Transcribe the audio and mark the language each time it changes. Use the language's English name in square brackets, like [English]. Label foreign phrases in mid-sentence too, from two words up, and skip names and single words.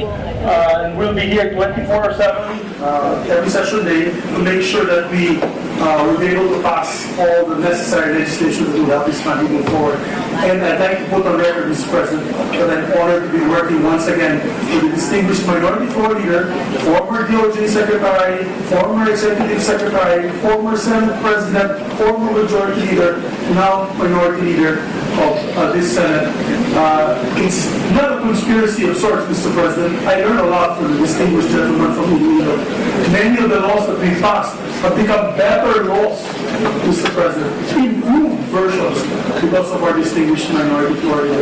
[English] And we'll be here 24/7 every session day to make sure that we will be able to pass all the necessary legislation to help this country move forward. And I'd like to put on record, Mr. President, that I'm honored to be working once again with the distinguished Minority Floor Leader, former DOJ Secretary, former Executive Secretary, former Senate President, former Majority Leader, now Minority Leader of this Senate. It's not a conspiracy of sorts, Mr. President. I learned a lot from the distinguished gentleman from Iloilo. Many of the laws that we passed have become better laws, Mr. President, improved versions because of our distinguished Minority Floor Leader.